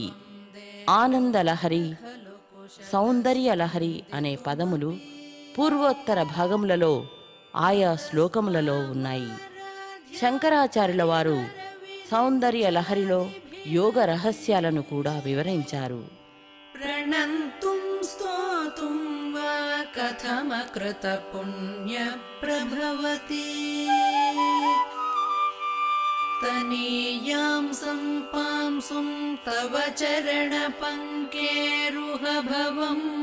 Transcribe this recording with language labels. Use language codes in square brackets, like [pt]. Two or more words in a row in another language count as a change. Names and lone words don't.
[te] ఆనందలహరి, సౌందర్యలహరి అనే పదములు పూర్వోత్తర భాగములలో ఆయా శ్లోకములలో ఉన్నాయి. శంకరాచార్యుల వారు సౌందర్యలహరిలో యోగ రహస్యాలను కూడా వివరించారు. [sa] प्रणन्तुं स्तोतुं वा कथमकृत पुण्य प्रभवति तनीयां सम्पांसुं तव चरण पङ्केरुहभवम्